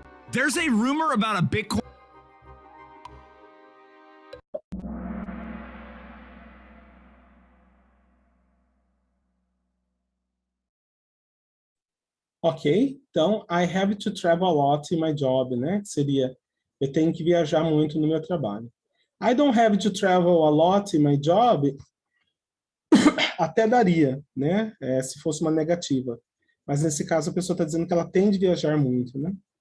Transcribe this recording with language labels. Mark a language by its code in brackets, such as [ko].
[en] There's a rumor about a Bitcoin. Ok, então, I have to travel a lot in my job, né? [pt] Seria, eu tenho que viajar muito no meu trabalho. [en] I don't have to travel a lot in my job, [pt] até daria, né? Se fosse uma negativa. Mas nesse caso a pessoa está dizendo que ela tem de viajar muito, né?